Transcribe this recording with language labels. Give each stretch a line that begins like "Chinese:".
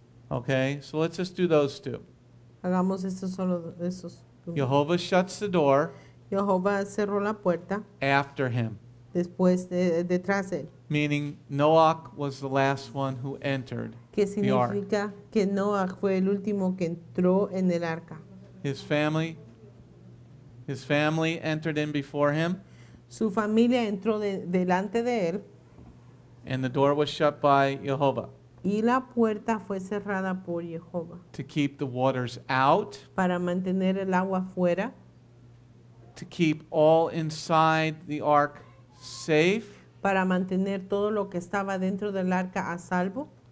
English: Okay, so let's just do those two.
Spanish: Hagamos esto solo esos.
English: Jehovah shuts the door
Spanish: Jehová cerró la puerta
English: after him,
Spanish: después detrás de él.
English: meaning Noach was the last one who entered
Spanish: Que
English: the ark.
Spanish: significa que Noah fue el último que entró en el arca.
English: His family entered in before him,
Spanish: Su familia entró delante de él
English: and the door was shut by Jehovah
Spanish: y la puerta fue cerrada por Jehová
English: to keep the waters out,
Spanish: para mantener el agua fuera,
English: to keep all inside the ark safe,
Spanish: para mantener todo lo que estaba dentro del arca a salvo,